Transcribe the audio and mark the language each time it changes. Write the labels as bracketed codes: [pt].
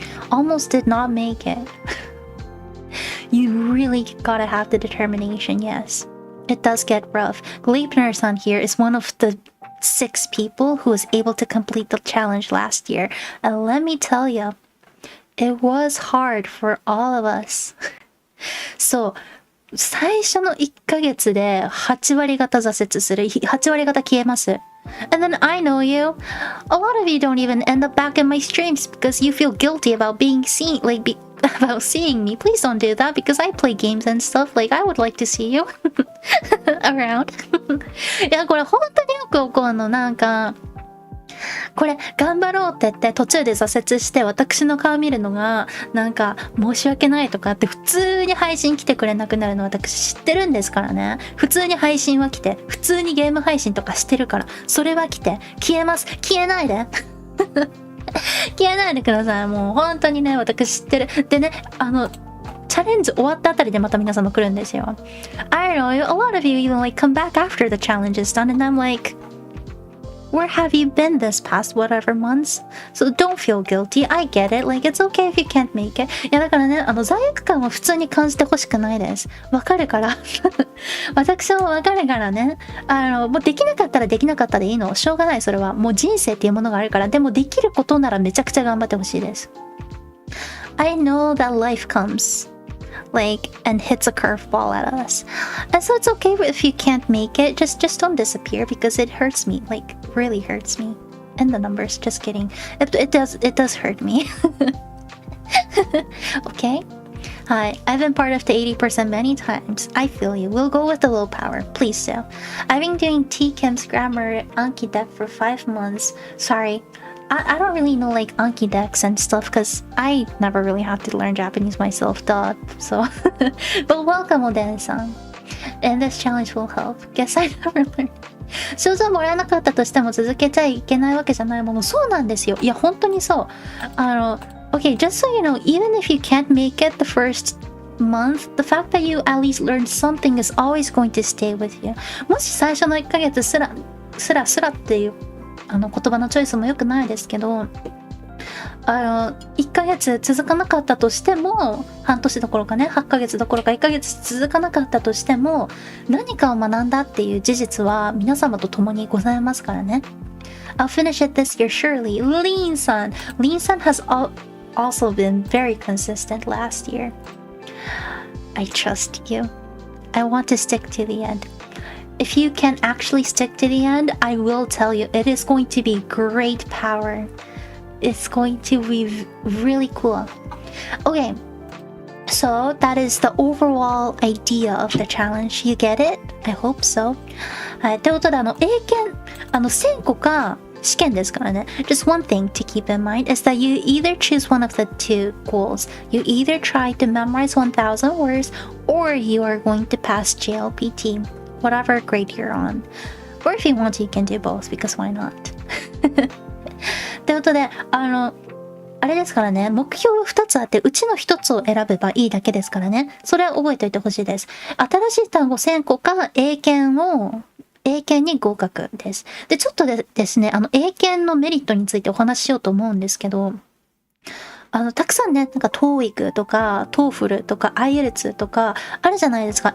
[en] Almost did not make it. You really gotta have the determination, yes. It does get rough. Gleipner-san here is one of the 6 people who was able to complete the challenge last year. And let me tell you, it was hard for all of us. [ja] そう、最初の1ヶ月で8割方挫折する。 [en] 8割方消えます。 And then I know you. A lot of you don't even end up back in my streams because you feel guilty about being seen, about seeing me. Please don't do that because I play games and stuff. Like, I would like to see you around. [ja] いや、これ本当によく起こるの。なんか、これ頑張ろうって言って途中で挫折して私の顔見るのがなんか申し訳ないとかって普通に配信来てくれなくなるの私知ってるんですからね。普通に配信は来て、普通にゲーム配信とかしてるから、それは来て、消えます。消えないで。消えないでください。もう本当にね、私知ってる。でね、チャレンジ終わったあたりでまた皆様来るんですよ。 [en] I don't know, a lot of you even like come back after the challenge is done and I'm like, where have you been this past whatever months? So don't feel guilty. I get it. Like, it's okay if you can't make it. [ja] いや、だからね、罪悪感は普通に感じてほしくないです。わかるから。私もわかるからね。もうできなかったらできなかったでいいの。しょうがない、それは。もう人生っていうものがあるから。でもできることならめちゃくちゃ頑張ってほしいです。 [en] I know that life comes.Like and hits a curveball at us, and so it's okay if you can't make it. Just don't disappear because it hurts me. Like really hurts me. And the numbers. Just kidding. It does hurt me. Okay. Hi, I've been part of the 80% many times. I feel you. We'll go with the low power. Please do. I've been doing T-Chem's grammar Anki deck for 5 months. Sorry.I don't really know like Anki decks and stuff because I never really had to learn Japanese myself, duh. So, but welcome, Odene-san. And this challenge will help. Guess I never learned. [ja] 賞状もらえなかったとしても続けちゃいけないわけじゃないもの。そうなんですよ。いや、本当にそう。 [en] Okay, just so you know, even if you can't make it the first month, the fact that you at least learned something is always going to stay with you. [ja] もし最初の1ヶ月すらっていう言葉のチョイスも良くないですけど、1ヶ月続かなかったとしても、半年どころかね、8ヶ月どころか1ヶ月続かなかったとしても、何かを学んだっていう事実は皆様と共にございますからね。 [en] I'll finish it this year surely. Lean-san has also been very consistent last year. I trust you. I want to stick to the end.If you can actually stick to the end, I will tell you, it is going to be great power. It's going to be really cool. Okay, so that is the overall idea of the challenge. You get it? I hope so. [ja] はい、ということで、英検、1000個か試験ですからね。 [en] Just one thing to keep in mind is that you either choose one of the 2 goals. You either try to memorize 1,000 words or you are going to pass JLPT.Whatever grade you're on. Or if you want to, you can do both, because why not? [ja] ということで、あれですからね、目標が2つあって、うちの1つを選べばいいだけですからね。それは覚えておいてほしいです。新しい単語1000個か、英検に合格です。で、ちょっとですね、英検のメリットについてお話ししようと思うんですけど、たくさんね、なんか TOEIC とか TOEFL とか IELTS とかあるじゃないですか。